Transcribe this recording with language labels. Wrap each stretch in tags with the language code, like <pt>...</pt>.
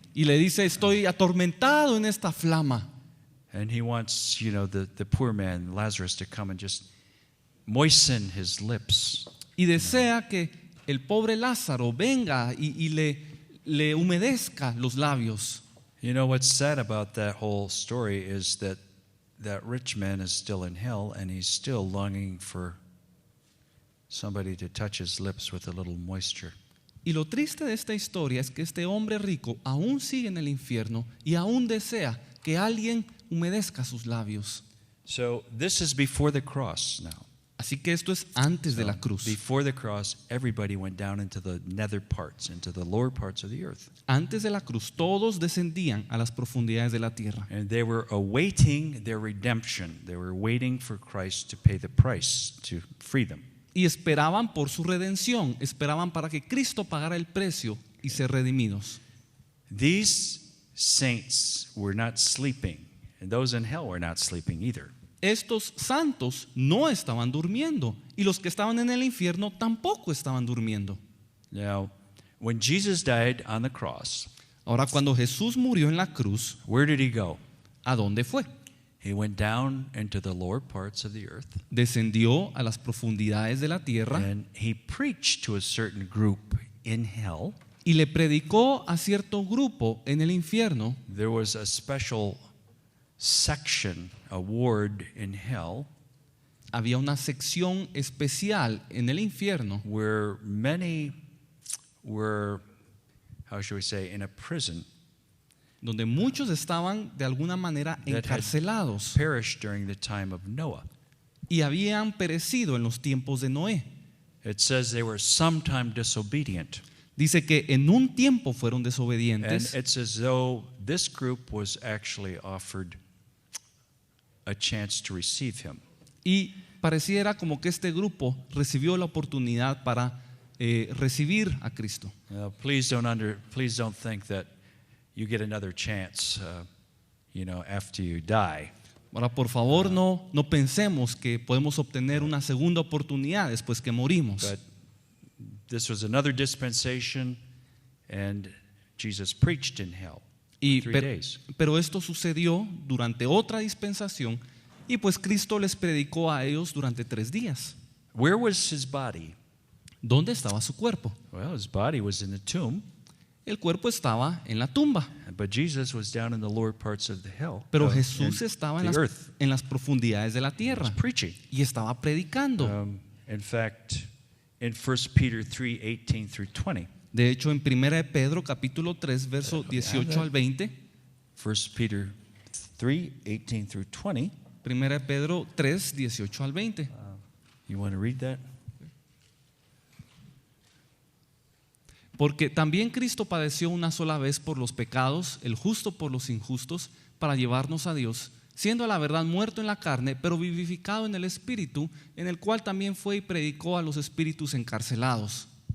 <es>Y le dice, estoy atormentado en esta flama.</es> <en>And he wants, the poor man, Lazarus, to come and just moisten his lips.</en> <es>Y desea que el pobre Lázaro venga y le humedezca los labios.</es> <en>You know what's sad about that whole story is that rich man is still in hell and he's still longing for somebody to touch his lips with a little moisture.</en> <es>Y lo triste de esta historia es que este hombre rico aún sigue en el infierno y aún desea que alguien humedezca sus labios.</es> <en>So this is before the cross now.</en> <es>Así que esto es antes de la cruz.</es> <en>Before the cross, everybody went down into the nether parts, into the lower parts of the earth.</en> <es>Antes de la cruz todos descendían a las profundidades de la tierra.</es> <en>And they were awaiting their redemption. They were waiting for Christ to pay the price to free them.</en> <es>Y esperaban por su redención, esperaban para que Cristo pagara el precio y ser redimidos.</es> <en>These saints were not sleeping, and those in hell were not sleeping either.</en> <es>Estos santos no estaban durmiendo y los que estaban en el infierno tampoco estaban durmiendo.</es> <en>Now, when Jesus died on the cross,</en> <es>Ahora, cuando Jesús murió en la cruz,</es> <en>where did he go?</en> <es>¿a dónde fue?</es> <en>He went down into the lower parts of the earth,</en> <es>Descendió a las profundidades de la tierra</es> <en>and he preached to a certain group in hell.</en> <es>y le predicó a cierto grupo en el infierno.</es> <en>There was a special section, a ward in hell,</en> <es>había una sección especial en el infierno</es> <en>where many were, how should we say, in a prison</en> <es>donde muchos estaban de alguna manera</es> <en>that had</en> <es>encarcelados</es> <en>perished during the time of Noah.</en> <es>y habían perecido en los tiempos de Noé.</es> <en>It says they were sometime disobedient.</en> <es>Dice que en un tiempo fueron</es> <en>And</en> <es>desobedientes</es> <en>it's as though this group was actually offered a chance to receive him.</en> <es>y pareciera como que este grupo recibió la oportunidad para recibir a Cristo.</es> <en>Now, please don't think that you get another chance, after you die.</en> <es>Ahora, por favor, no pensemos que podemos obtener una segunda oportunidad después que morimos.</es> <en>But this was another dispensation, and Jesus preached in hell</en> <es>Y</es> <en>3 days.</en> <es>pero esto sucedió durante otra dispensación y pues Cristo les predicó a ellos durante 3 días.</es> <en>Where was his body?</en> <es>¿Dónde estaba su cuerpo?</es> <en>Well, his body was in the tomb,</en> <es>El cuerpo estaba en la tumba,</es> <en>but Jesus was down in the lower parts of the hell.</en> <es>pero</es> <en>of-</en> <es>Jesús</es> <en>in</en> <es>estaba</es> <en>the earth.</en> <es>en las profundidades de la</es> <en>He was</en> <es>tierra</es> <en>preaching.</en> <es>y estaba predicando.</es> <en>In fact, in 1 Peter 3:18 through 20.</en> <es>De hecho, en 1 de Pedro capítulo 3, verso 18 al 20,</es> <en>1 Peter 3:18 through 20.</en> <es>1 de Pedro 3, 18 al 20.</es> <en>You want to read that?</en> <es>Porque también Cristo padeció una sola vez por los pecados, el justo por los injustos, para llevarnos a Dios, siendo a la verdad muerto en la carne, pero vivificado en el Espíritu, en el cual también fue y predicó a los espíritus encarcelados.</es>